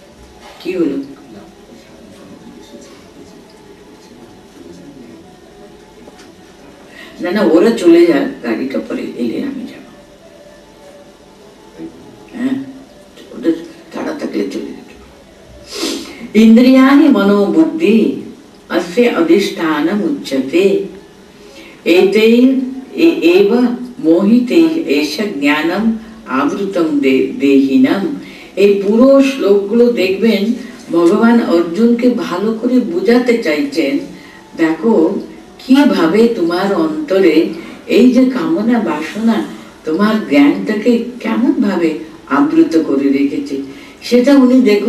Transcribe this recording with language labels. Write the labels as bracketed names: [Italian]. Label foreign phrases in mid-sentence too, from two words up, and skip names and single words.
[Bangla] কি হলো? না না ওরা চলে যাক, গাড়িটা পরে এলে আমি যাব। হ্যাঁ, ওদের তাড়া থাকলে চলে যেত। [Sanskrit] इन्द्रियाणि मनोबुद्धि अस्य अधिष्ठानम् उच्यते एव मोहितैः एष ज्ञानम् आवृतं देहिनम्। [Bangla] এই পুরো শ্লোকগুলো দেখবেন ভগবান অর্জুনকে ভালো করে বোঝাতে চাইছেন, দেখো কিভাবে তোমার অন্তরে এই যে কামনা বাসনা তোমার জ্ঞানটাকে কেমন ভাবে আবৃত করে রেখেছে সেটা উনি দেখুন।